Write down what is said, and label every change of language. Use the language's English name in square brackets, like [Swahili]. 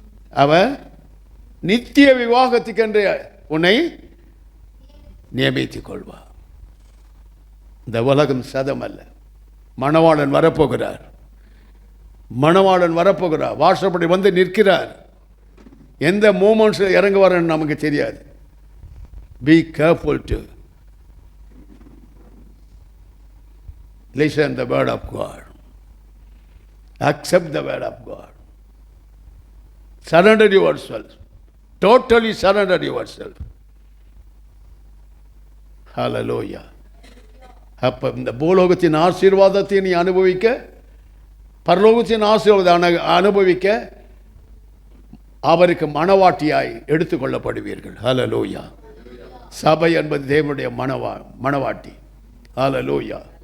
[Tamil] அவர் நித்திய விவாகத்துக்கென்று உன்னை நியமித்துக் கொள்வார். இந்த உலகம் சதம் அல்ல. மணவாளன் வரப்போகிறார். மணவாளன் வரப்போகிறார். வாசப்படி வந்து நிற்கிறார். எந்த மூமெண்ட்ஸில் இறங்குவார்ன்னு நமக்கு தெரியாது. [English] Be careful to listen the word of God. Accept the word of God. Surrender yourself. Totally surrender yourself. Hallelujah. [Tamil] அப்போ இந்த பூலோகத்தின் ஆசீர்வாதத்தை நீ அனுபவிக்க, பரலோகத்தின் ஆசீர்வாதத்தை அனுபவிக்க அவருக்கு மணவாட்டியாய் எடுத்துக்கொள்ளப்படுவீர்கள். ஹல்லேலூயா. சபை என்பது தேவனுடைய மணவாட்டி. ஹல்லேலூயா.